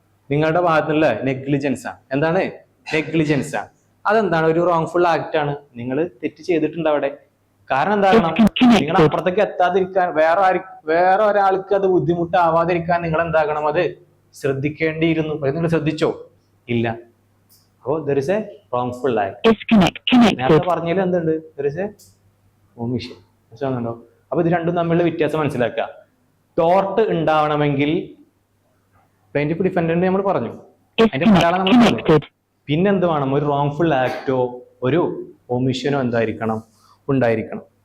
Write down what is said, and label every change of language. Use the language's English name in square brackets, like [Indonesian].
[Malayalam] നിങ്ങളുടെ ഭാഗത്തുനിന്നുള്ള നെഗ്ലിജൻസ് ആണ്. എന്താണ്? നെഗ്ലിജൻസ് ആണ്. അതെന്താണ്? ഒരു റോങ്ഫുൾ ആക്ട് ആണ്. നിങ്ങൾ തെറ്റ് ചെയ്തിട്ടുണ്ട് അവിടെ. കാരണം എന്താണ്? നിങ്ങൾ അപ്പുറത്തേക്ക് എത്താതിരിക്കാൻ, വേറെ ഒരാൾക്ക് അത് ബുദ്ധിമുട്ടാവാതിരിക്കാൻ നിങ്ങൾ എന്താകണം? അത് ശ്രദ്ധിക്കേണ്ടിയിരുന്നു. നിങ്ങൾ ശ്രദ്ധിച്ചോ? ഇല്ല. അപ്പോ [English] there is a wrongful act. [Malayalam] നേരത്തെ പറഞ്ഞതിൽ എന്തുണ്ട്? [English] there is a omission. [Malayalam] മനസ്സിലാവുന്നുണ്ടോ? അപ്പൊ ഇത് രണ്ടും തമ്മിലുള്ള വ്യത്യാസം മനസ്സിലാക്കുക. ടോർട്ട് ഉണ്ടാവണമെങ്കിൽ പ്ലെയിന്റിഫ് ഡിഫൻഡന്റ് നമ്മൾ പറഞ്ഞു, അതിന്റെ മലയാളം നമ്മൾ പറഞ്ഞു. പിന്നെന്ത് വേണം? ഒരു റോങ്ഫുൾ ആക്ടോ ഒരു ഒമിഷനോ എന്തായിരിക്കണം? ഉണ്ടായിരിക്കണം.